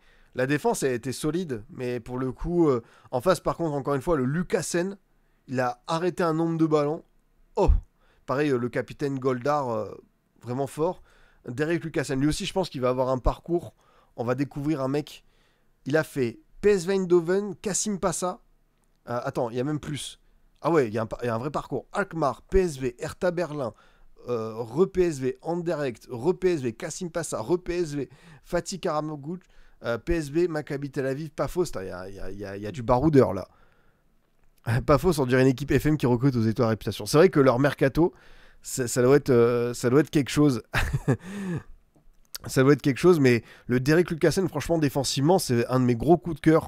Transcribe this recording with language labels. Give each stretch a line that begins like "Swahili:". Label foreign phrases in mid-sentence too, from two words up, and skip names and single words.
French: La défense a été solide, mais pour le coup, en face par contre, encore une fois, le Lucassen, il a arrêté un nombre de ballons. Oh, pareil, le capitaine Goldar, vraiment fort. Derek Lucassen, lui aussi, je pense qu'il va avoir un parcours. On va découvrir un mec. Il a fait PSV Eindhoven, Kassim Passa. Attends, il y a même plus. Ah ouais, il y a un vrai parcours. Alkmaar, PSV, Hertha Berlin, re-PSV, Anderlecht, re-PSV, Kassim Passa, re-PSV, Fatih Karamagout, PSV, Maccabi Tel Aviv, Paphos. Il y a du baroudeur là. Paphos, on dirait une équipe FM qui recrute aux étoiles à réputation. C'est vrai que leur mercato, ça doit être quelque chose. Ça doit être quelque chose, mais le Derek Lucassen, franchement, défensivement, c'est un de mes gros coups de cœur.